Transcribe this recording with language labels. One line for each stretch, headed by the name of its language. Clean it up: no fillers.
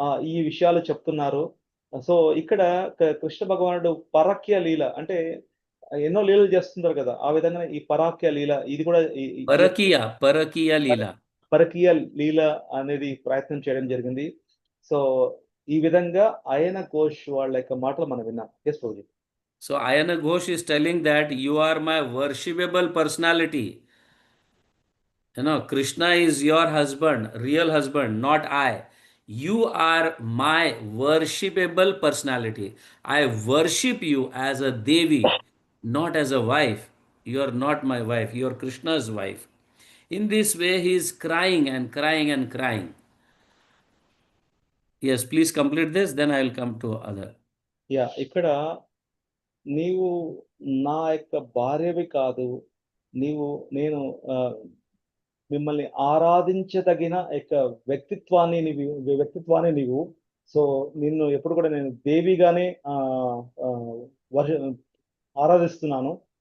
Telugu: ఈ విషయాలు చెప్తున్నారు సో ఇక్కడ కృష్ణ భగవానుడు పరక్య లీల అంటే ఎన్నో లీలలు చేస్తుంటారు కదా ఆ విధంగా ఈ పరాక్య లీల ఇది కూడా
English: Parakiya Leela.
Telugu: పరకీయ లీల అనేది ప్రయత్నం చేయడం జరిగింది సో ఈ విధంగా అయన ఘోష్ వాళ్ళ యొక్క మాటలు మనం విన్నాం yes Prabhuji
English: So Ayana Ghosh is telling that you are my worshipable personality. Krishna is your husband, real husband, not I. You are my worshipable personality. I worship you as a Devi, not as a wife. You are not my wife, you are Krishna's wife. In this way, he is crying and crying and crying. Yes, please complete this, then I will come to other.
Telugu: Yeah ఇక్కడ నీవు నా యొక్క భార్యవి కాదు, నీవు నేను ఆ, మిమ్మల్ని ఆరాధించదగిన యొక్క వ్యక్తిత్వాన్ని నీవు. సో నిన్ను ఎప్పుడు కూడా నేను దేవిగానే ఆ, వర్ష- ఆరాధిస్తున్నాను.